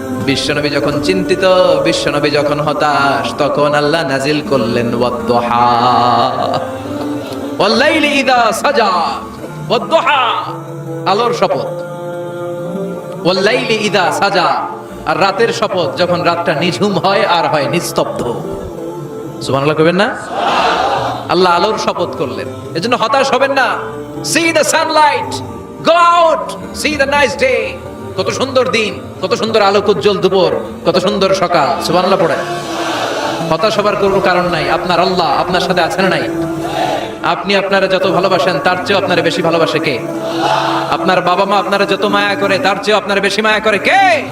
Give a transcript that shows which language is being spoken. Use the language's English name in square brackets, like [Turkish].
[Bangla] বিশ্বনবী যখন চিন্তিত, বিশ্বনবী যখন হতাশ, তখন আল্লাহ নাজিল করলেন [Arabic] ওয়াদ-দুহা, ওয়াল-লাইলি ইযা সাজা, ওয়াদ-দুহা, [Bangla] আলোর শপথ, [Arabic] ওয়াল-লাইলি ইযা সাজা, [Bangla] আর রাতের শপথ, যখন রাতটা নিঝুম হয় আর হয় নিস্তব্ধ। সুবহানাল্লাহ কইবেন না? আল্লাহ আলোর শপথ করলেন, এজন্য হতাশ হবেন না। [English] See the sunlight, go out, see the nice day. [Bangla] কত সুন্দর দিন, কত সুন্দর আলোক উজ্জ্বল দুপুর, কত সুন্দর সকাল। সুবহানাল্লাহ পড়ে। হতাশ হবার কোনো কারণ নাই, আপনার আল্লাহ আপনার সাথে আছেন নাই? আপনি আপনারা যত ভালোবাসেন তার চেয়ে আপনারা বেশি ভালোবাসে কে? আপনার বাবা মা আপনারা যত মায়া করে তার চেয়ে আপনারা বেশি মায়া করে কে?